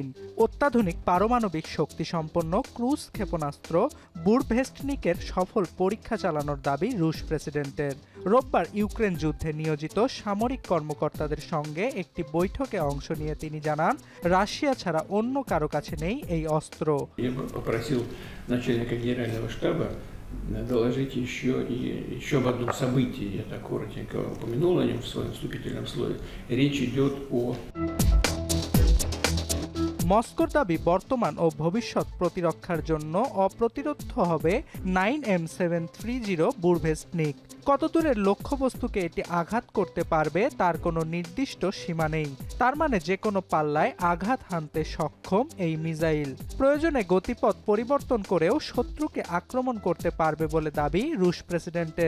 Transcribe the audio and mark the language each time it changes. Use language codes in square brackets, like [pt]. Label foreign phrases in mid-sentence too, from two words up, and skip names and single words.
[bn] অত্যাধুনিক পারমাণবিক শক্তিসম্পন্ন ক্রুজ ক্ষেপণাস্ত্র বুরভেস্টনিকের সফল পরীক্ষা চালানোর দাবি রুশ প্রেসিডেন্টের। রোববার ইউক্রেন যুদ্ধে নিয়োজিত সামরিক কর্মকর্তাদের সঙ্গে একটি বৈঠকে অংশ নিয়ে তিনি জানান, রাশিয়া ছাড়া অন্য কারো কাছে নেই এই অস্ত্র। [ru] Я бы попросил начальника генерального штаба доложить еще об одном событии. Я так коротенько упомянул о нем в своем вступительном слове. Речь идет о... [bn] মস্কোর দাবি, বর্তমান ও ভবিষ্যৎ প্রতিরক্ষার জন্য অপ্রতিরোধ্য হবে 9M730 বুরভেস্টনিক। কত দূরের লক্ষ্যবস্তুকে এটি আঘাত করতে পারবে তার কোনো নির্দিষ্ট সীমা নেই। তার মানে যে কোনো পাল্লায় আঘাত হানতে সক্ষম এই মিসাইল প্রয়োজনে গতিপথ পরিবর্তন করেও শত্রুকে আক্রমণ করতে পারবে বলে দাবি রুশ প্রেসিডেন্টের।